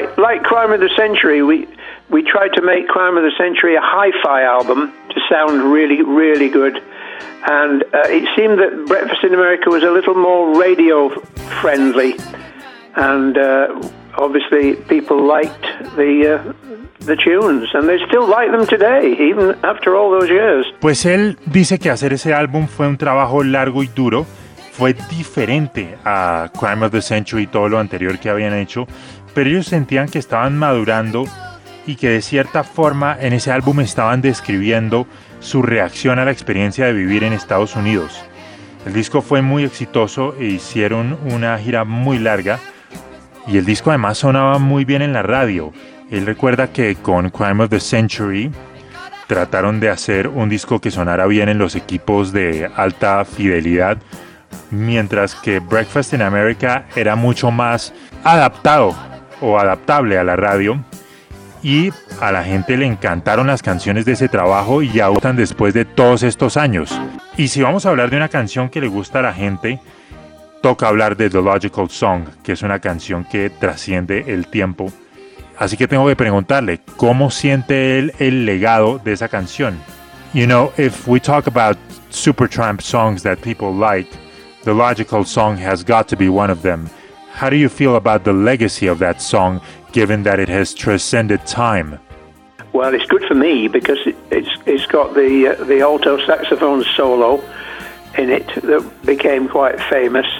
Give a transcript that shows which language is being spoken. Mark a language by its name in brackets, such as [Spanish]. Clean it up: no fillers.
[English] Like Crime of the Century, we tried to make Crime of the Century a hi-fi album to sound really, really good. And it seemed that Breakfast in America was a little more radio-friendly. And obviously people liked the tunes. And they still like them today, even after all those years. [Spanish] Pues él dice que hacer ese álbum fue un trabajo largo y duro. Fue diferente a Crime of the Century y todo lo anterior que habían hecho. Pero ellos sentían que estaban madurando y que de cierta forma en ese álbum estaban describiendo su reacción a la experiencia de vivir en Estados Unidos. El disco fue muy exitoso e hicieron una gira muy larga y el disco además sonaba muy bien en la radio. Él recuerda que con Crime of the Century trataron de hacer un disco que sonara bien en los equipos de alta fidelidad, mientras que Breakfast in America era mucho más adaptado o adaptable a la radio. Y a la gente le encantaron las canciones de ese trabajo y aún después de todos estos años. Y si vamos a hablar de una canción que le gusta a la gente, toca hablar de The Logical Song, que es una canción que trasciende el tiempo. Así que tengo que preguntarle, ¿cómo siente él el legado de esa canción? [English] You know, if we talk about Supertramp songs that people like, The Logical Song has got to be one of them. How do you feel about the legacy of that song, given that it has transcended time? Well, it's good for me because it's got the alto saxophone solo in it that became quite famous.